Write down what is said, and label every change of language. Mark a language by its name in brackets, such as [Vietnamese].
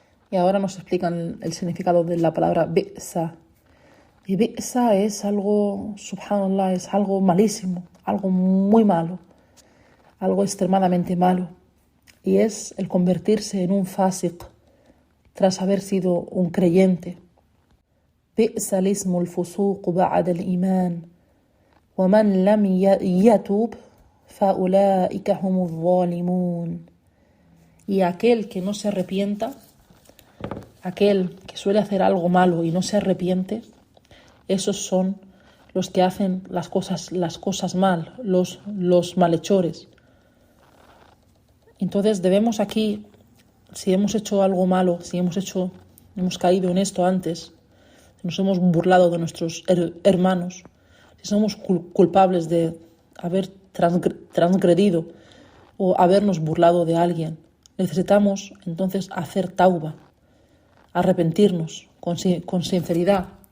[Spanish] Y ahora nos explican el significado de la palabra bi'sa. Y bi'sa es algo, subhanallah, es algo malísimo, algo muy malo, algo extremadamente malo, y es el convertirse en un fásiq tras haber sido un creyente. [Arabic] بئس الاسم الفسوق بعد الإيمان ومن لم يتوب فأولئك هم الظالمون. [Spanish] Y aquel que no se arrepienta, aquel que suele hacer algo malo y no se arrepiente, esos son los que hacen las cosas mal, los malhechores. Entonces debemos aquí, si hemos hecho algo malo, si hemos caído en esto antes, si nos hemos burlado de nuestros hermanos, si somos culpables de haber transgredido o habernos burlado de alguien, necesitamos entonces hacer tauba, arrepentirnos con sinceridad.